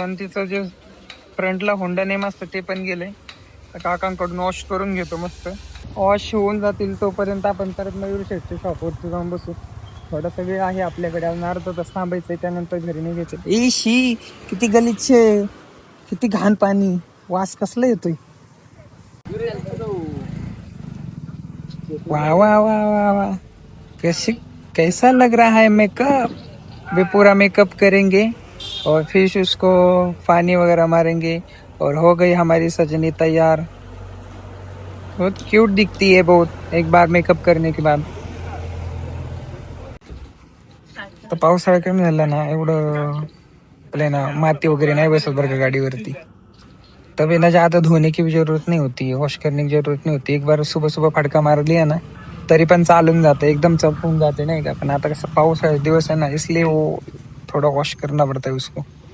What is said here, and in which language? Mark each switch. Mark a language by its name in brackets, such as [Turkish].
[Marathi] आणि तिचं जे फ्रंटला होंडा नेम असतं ते पण गेलंय, तर काकांकडून वॉश करून घेतो. मस्त वॉश होऊन जातील तोपर्यंत आपण परत मयूर शेठच्या शॉपवरती जाऊन बसू. थोडासा वेळ आहे आपल्याकडे, अजून अर्धा तास थांबायचंय, त्यानंतर घरी निघायचं. ए शी किती गलिच्छ, किती घाण पाणी, वास कसला येतोय. [Hindi] वाह वाह वाह वाह वाह, कैसे कैसा लग रहा है मेकअप. वे पूरा मेकअप करेंगे और फिर उसको पानी वगैरह मारेंगे और हो गई हमारी सजनी तैयार. बहुत क्यूट दिखती है बहुत, एक बार मेकअप करने के बाद. [Marathi] तर पावसाळा कमी झाला ना एवढं आपल्या ना माती वगैरे नाही बसत बरं का गाडीवरती. [Hindi] तब ना ज्यादा धोने की भी जरूरत नहीं होती, वॉश करने की जरूरत नहीं होती. एक बार सुबह सुबह फडका मार लिया ना [Marathi] तरी पण चालून जाते, एकदम चपकून जाते नाही का. पण आता कसं पावसाळ्याचे दिवस आहे ना, [Hindi] इसलिए वो थोडा वॉश करना पडता है उसको.